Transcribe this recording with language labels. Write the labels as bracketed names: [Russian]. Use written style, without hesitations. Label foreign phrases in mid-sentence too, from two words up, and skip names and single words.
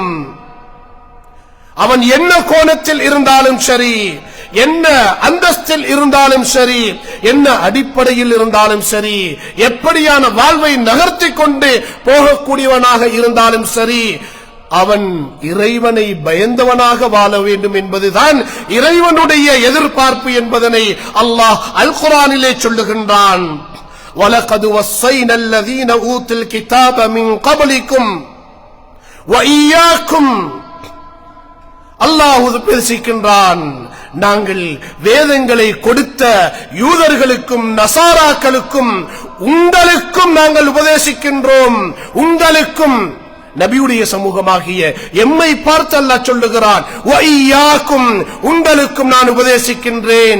[Tamil] அவன் என்ன கோணத்தில் இருந்தாலும் சரி, என்ன அந்தஸ்தில் இருந்தாலும் சரி, என்ன அடிப்படையில் இருந்தாலும் சரி, எப்படியான வாழ்வை நகர்த்திக் கொண்டு போகக்கூடியவனாக இருந்தாலும் சரி, அவன் இறைவனை பயந்தவனாக வாழ வேண்டும் என்பதுதான் இறைவனுடைய எதிர்பார்ப்பு என்பதனை அல்லாஹ் அல் குர்ஆனிலே சொல்லுகின்றான். [Arabic] وَلَقَدْ وَصَّيْنَا الَّذِينَ أُوتُوا الْكِتَابَ مِنْ قَبْلِكُمْ وَإِيَّاكُمْ. [Tamil] அல்லாஹ் பேசுகின்றான், நாங்கள் வேதங்களை கொடுத்த யூதர்களுக்கும் நசாராக்களுக்கும் உங்களுக்கும் நாங்கள் உபதேசிக்கின்றோம். உங்களுக்கும், நபியுடைய சமூகமாகிய எம்மை பார்த்து அல்லாஹ் சொல்லுகிறான், வஇய்யாக்கும், உங்களுக்கும் நான் உபதேசிக்கின்றேன்.